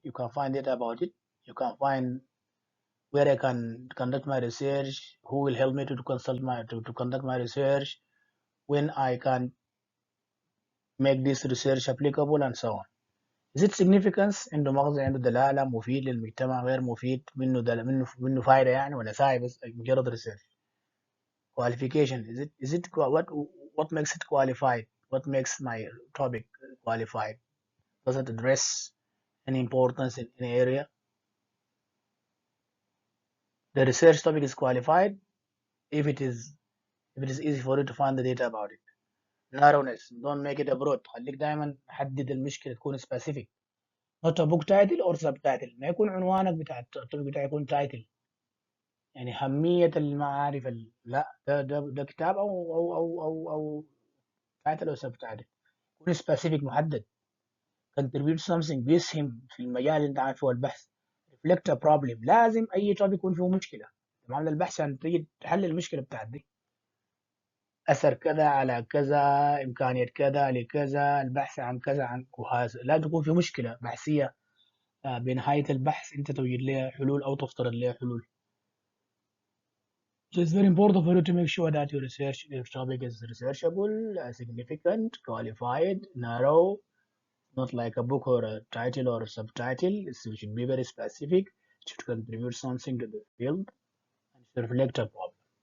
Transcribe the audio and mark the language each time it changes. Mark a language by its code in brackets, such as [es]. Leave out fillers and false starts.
[en] You can find data about it. You can find where I can conduct my research. Who will help me to consult my to conduct my research. When I can make this research applicable and so on. Is it significance [ar] عنده مغزى عنده دلالة مفيد للمجتمع غير مفيد منه فايدة يعني ولا ساعي بس مجرد research. [en] Qualification, is it what makes it qualified? What makes my topic qualified? Does it address any importance in an area? The research topic is qualified if it is easy for you to find the data about it. Narrowness, don't make it a broad. [ar] خليك دائما حدد المشكلة تكون specific. [en] not a book title or subtitle. [ar] ما يكون عنوانك بتاع التوبيك بتاعي يكون title. يعني أهمية المعارف لا ده كتاب أو title أو subtitle. يكون specific محدد. [en] contribute something [ar] بيسهم في المجال اللي انت عارفه هو البحث. [en] reflect a problem. [ar] لازم اي topic يكون فيه مشكله. تمام، البحث عشان تيجي تحل المشكله بتاعت دي. اثر كذا على كذا، امكانيه كذا لكذا، البحث عن كذا عن وهذا. لازم تكون في مشكله بحثيه بنهايه البحث انت توجد لها حلول او تفترض لها حلول. [en] So it's very important for you to make sure that your topic is researchable, significant, qualified, narrow, not like a book or a title or a subtitle. It should be very specific. It should contribute something to the field and should reflect a problem.